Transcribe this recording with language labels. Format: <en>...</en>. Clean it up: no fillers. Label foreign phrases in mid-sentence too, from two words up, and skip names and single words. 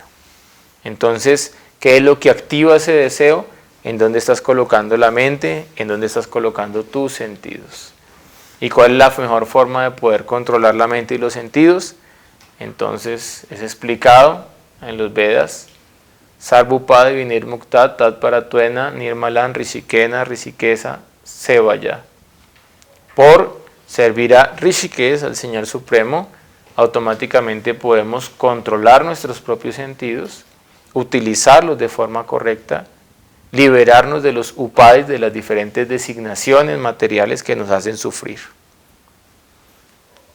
<es>Entonces, ¿qué es lo que activa ese deseo? ¿En dónde estás colocando la mente? ¿En dónde estás colocando tus sentidos? ¿Y cuál es la mejor forma de poder controlar la mente y los sentidos? Entonces, es explicado en los Vedas:</es> <sa>Sarvupad Vinir Muktat Tat Paratuena Nirmalan Rishikena Rishikesa Sevaya.</sa> <es>Por servir a Rishikesh, al Señor Supremo, automáticamente podemos controlar nuestros propios sentidos, utilizarlos de forma correcta, liberarnos de los upadis, de las diferentes designaciones materiales que nos hacen sufrir.</es>